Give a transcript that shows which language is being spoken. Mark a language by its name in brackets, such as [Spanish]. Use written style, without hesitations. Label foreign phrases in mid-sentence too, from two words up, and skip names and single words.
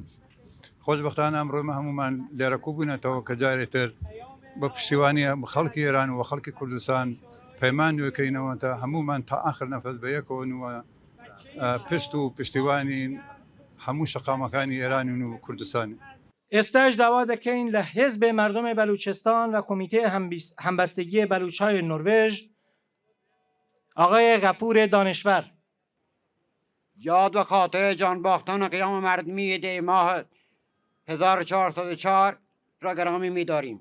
[Central Kurdish] خۆشبەختانە ئەمڕۆمە هەمومان لێرە کوو بوونەتەوە کە جارێتر بە پشتیوانی خەڵکی ئێران و خەڵکی کوردستان پەیمان نوێکەینەوە تا هەمومان تا ئاخر نەفەس بە یەکەوەنەوە پشت و پشتیوانی هەموو شەقامەکانی ئێران و کوردستانی. ئێستاش داوا دەکەین لە حزب مردم بەلوچستان و کمیته همبستگی بلوچ‌های نروژ آقای غفور دانشور. [Persian] یاد و خاطر جانباختان قیام مردمی دی ماه 1404 را گرامی می‌داریم.